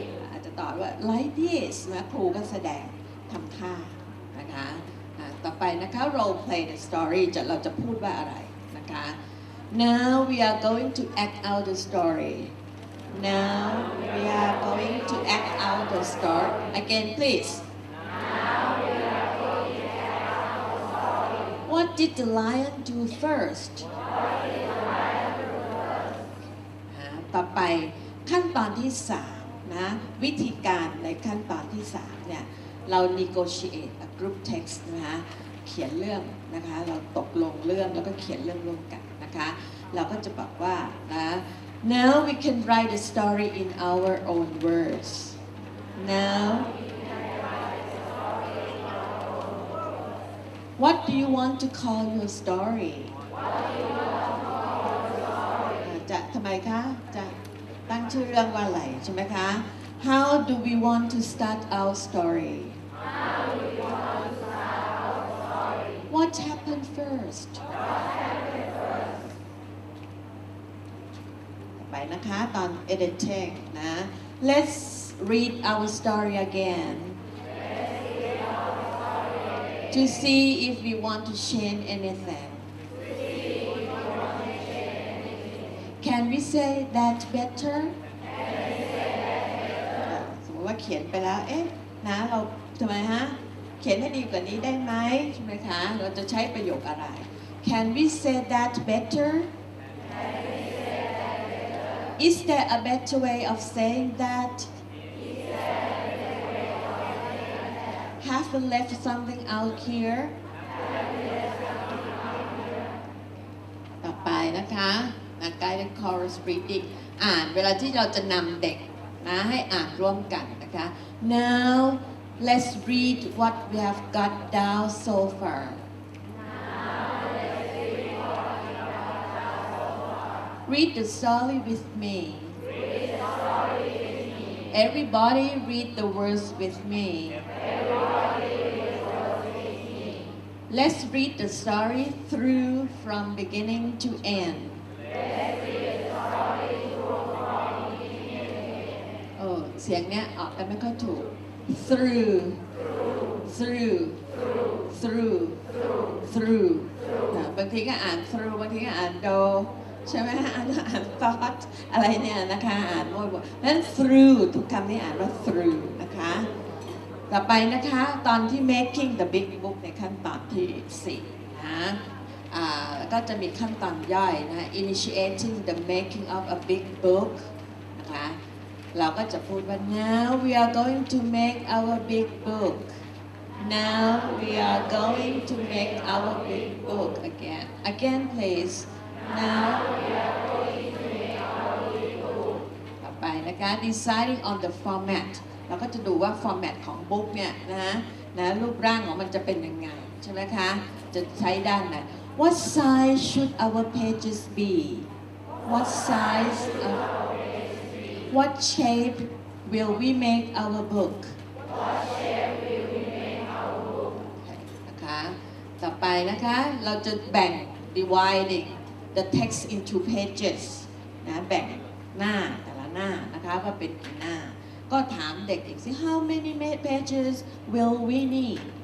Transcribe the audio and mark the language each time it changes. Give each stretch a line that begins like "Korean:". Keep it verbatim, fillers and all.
Thai: อาจจะตอบว่า like this นะครูก็แสดงทำท่านะคะอ่าต่อไปนะคะ
English: role play the story
Thai: จะเราจะพูดว่าอะไรนะคะ
English: Now we are going to act out the story. Now we are going to act out the story. Again, please. What did the lion do first?
Thai: อ่าต่อไปขั้นตอนที่สามนะวิธีการในขั้นตอนที่สามเนี่ยเรา negotiate a group text นะคะเขียนเรื่องนะคะเราตกลงเรื่องแล้วก็เขียนเรื่องร่วมกันนะคะเราก็จะบอกว่านะ
English: Now we can write the story in our own words. Now what do you want to call your story?
Thai: อ่าจะทำไมคะจะตั้งชื่อเรื่องว่าอะไรใช่ไหมคะ
English: How do we want to start our story? What happened first?
Thai: ต่อไปนะคะตอน
English: editing นะ Let's read our story again to see if we want to change anything. Can we say that better?
Thai: สมมติว่าเขียนไปแล้วเอ๊ะนะเราทำไมฮะเขียนให้ดีกว่านี้ได้ไหมใช่ไหมคะเราจะใช้ประโยคอะไร
English: Can we say that better? Is there a better way of saying that? Have we left something out here?
Thai: ต่อไปนะคะนะ Guided Chorus Reading อ่านเวลาที่เราจะนำเด็กนะให้อ่านร่วมกันนะคะ
English: Now let's read what we have got down so far. Read the story with me. Everybody read the words with me. Let's read the story through from beginning to end.
Thai: เออเสียงเนี้ยออกกันไม่ค่อยถูก through through through through นะบางทีก็อ่าน through บางทีก็อ่าน do ใช่ไหมอ่านอ่าน thought อะไรเนี่ยนะคะอ่านมั่วหมดนั้น through ทุกคำที่อ่านว่า through นะคะ ต่อไปนะคะตอนที่ making the big book ในขั้นตอนที่สี่นะอ่าก็จะมีขั้นตอนย่อยนะ initiating the making of a big book นะคะเราก็จะพูดว่า
English: now we are going to make our big book. Now we are going to make our big book again. Again please. Now we are going to make our big book.
Thai: ต่อไปนะคะ deciding on the format เราก็จะดูว่า format ของ book เนี่ยนะนะรูปร่างของมันจะเป็นยังไงใช่ไหมคะจะใช้ด้านไหน
English: What size should our pages be? What size of What shape will we make our book? What shape will we make our book?
Thai: นะคะต่อไปนะคะเราจะแบ่ง dividing the text into pages นะแบ่งหน้าแต่ละหน้านะคะว่าเป็นกี่หน้าก็ถามเด็กอีกสิ
English: How many ma- pages will we need?